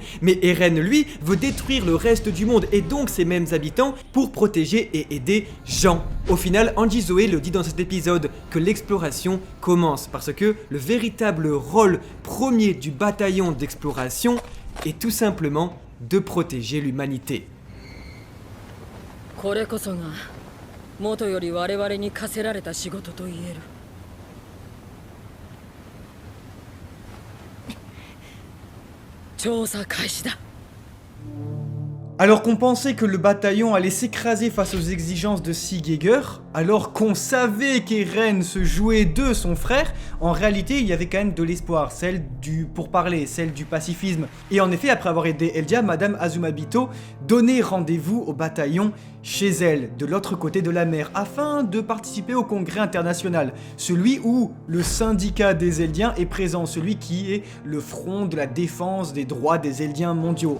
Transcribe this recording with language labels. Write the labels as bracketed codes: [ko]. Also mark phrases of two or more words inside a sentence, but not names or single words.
[fr] Mais Eren, lui, veut détruire le reste du monde et donc ses mêmes habitants pour protéger et aider Jean. Au final, Angie Zoé le dit dans cet épisode que l'exploration commence parce que le véritable rôle premier du bataillon d'exploration est tout simplement de protéger l'humanité. [ja] これこそが元より我々に課せられた仕事と言える。調査開始だ。 [fr] Alors qu'on pensait que le bataillon allait s'écraser face aux exigences de Sigegger, alors qu'on savait qu'Eren se jouait de son frère, en réalité il y avait quand même de l'espoir, celle du pourparler, celle du pacifisme. Et en effet, après avoir aidé Eldia, Madame Azumabito donnait rendez-vous au bataillon chez elle, de l'autre côté de la mer, afin de participer au congrès international, celui où le syndicat des Eldiens est présent, celui qui est le front de la défense des droits des Eldiens mondiaux.